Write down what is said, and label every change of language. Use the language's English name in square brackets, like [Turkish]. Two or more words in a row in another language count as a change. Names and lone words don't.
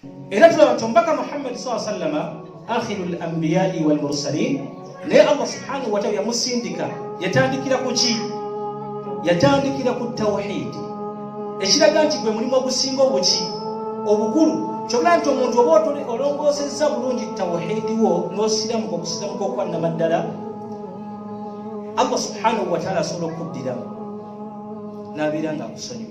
[Ganda] era tulaba tombaka Muhammad [Arabic] صلى الله عليه وسلم آخر الأنبياء والمرسلين [Ganda] ne [Arabic] الله سبحانه وتعالى [Ganda] yamusindika yatandikira ku ki yatandikira ku tawhid ekiraga nti gwe mulimu ogusinga obuki obukulu kyogera nti omuntu oba olongosezza bulungi tawhid wo n'osiramu okusiramu kwa namaddala [Arabic] الله سبحانه وتعالى [Ganda] asobola okuddiramu n'abeera nga akusonyiwa.